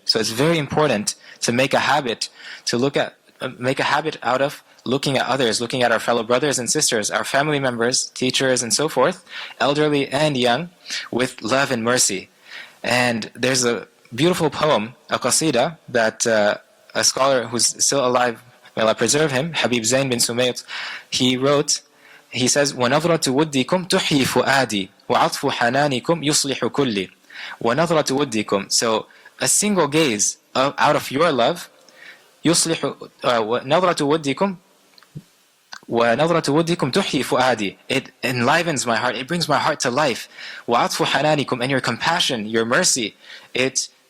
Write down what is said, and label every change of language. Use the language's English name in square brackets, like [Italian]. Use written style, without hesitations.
[English] So it's very important to make a habit out of looking at others, looking at our fellow brothers and sisters, our family members, teachers, and so forth, elderly and young, with love and mercy. And there's a beautiful poem, a qasida, that a scholar who's still alive, may Allah preserve him, Habib Zain bin Sumayt, he wrote. He says, [Arabic] وَنَظْرَةُ وُدِّكُمْ تُحْيِي فُؤَادِي وَعَطْفُ حَنَانِكُمْ يُصْلِحُ كُلِّي. وَنَظْرَةُ وُدِّكُمْ. [English] So a single gaze out of your love, [Arabic] يُصْلِحُ نَظْرَةُ وُدِّكُمْ تُحْيِي فُؤَادِي. [English] It enlivens my heart, it brings my heart to life. [Arabic] وَعَطْفُ حَنَانِكُمْ. [English] And your compassion, your mercy, it